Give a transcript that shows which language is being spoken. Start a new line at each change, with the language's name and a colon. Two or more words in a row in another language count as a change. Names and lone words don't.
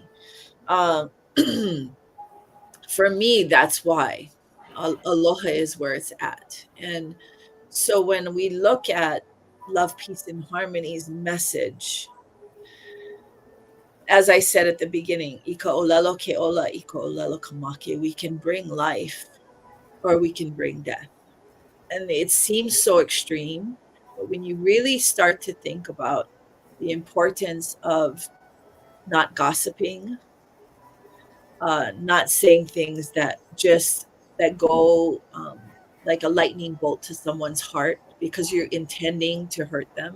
English: Um, for me, that's why aloha is where it's at. And so when we look at love, peace, and harmony's message, as I said at the beginning,
Hawaiian: ika olelo ke ola, ika olelo kamake,
English: we can bring life or we can bring death. and it seems so extreme, but when you really start to think about the importance of not gossiping, not saying things that go like a lightning bolt to someone's heart because you're intending to hurt them.